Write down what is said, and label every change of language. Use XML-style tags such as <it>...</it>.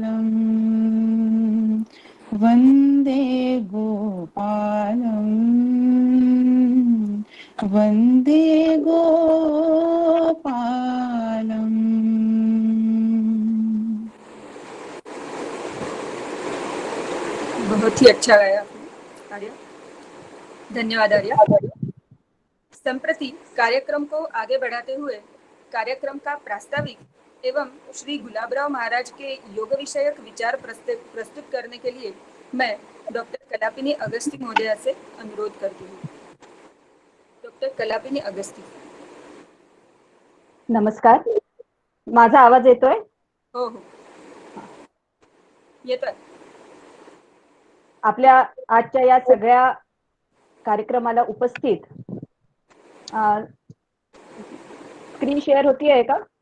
<sa>वन्दे गोपालम् वन्दे गोपालम्।</sa> <hi>बहुत ही अच्छा गाया आपने आर्या, धन्यवाद आर्या। संप्रति कार्यक्रम को आगे बढ़ाते हुए कार्यक्रम का प्रास्ताविक एवं श्री गुलाबराव महाराज के योग विषयक विचार प्रस्तुत करने के लिए मैं डॉक्टर कलापिनी अगस्ती महोदया से अनुरोध करती हूँ। डॉक्टर कलापिनी अगस्ती।</hi> <mr>नमस्कार, माझा आवाज येतोय? हो हो, येतोय. आपल्या आजच्या या सगळ्या कार्यक्रमाला उपस्थित स्क्रीन शेअर होतीये का?</mr>